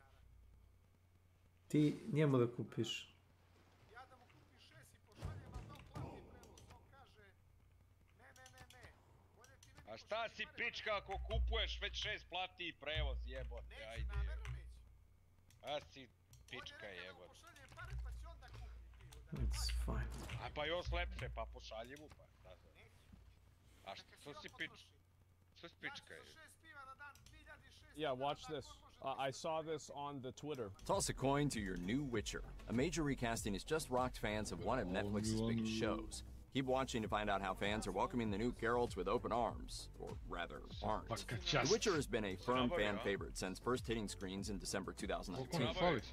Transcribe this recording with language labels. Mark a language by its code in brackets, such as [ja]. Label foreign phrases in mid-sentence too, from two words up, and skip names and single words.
[sr] Ti njemu da kupiš. A šta si pička ako kupuješ već 6 plati i prevoz, jebote, ajde. A si pička, jebote. [en] It's fine. [sr] A pa još lepše, pa pošalji mu, pa šta se. A što si pička, je? [en] Yeah, watch this. I saw this on the Twitter. Toss a coin to your new Witcher. A major recasting has just rocked fans of one of Netflix's biggest shows. Keep watching to find out how fans are welcoming the new Geralt with open arms, or rather, aren't. The Witcher has been a firm fan favorite since first hitting screens in December 2019.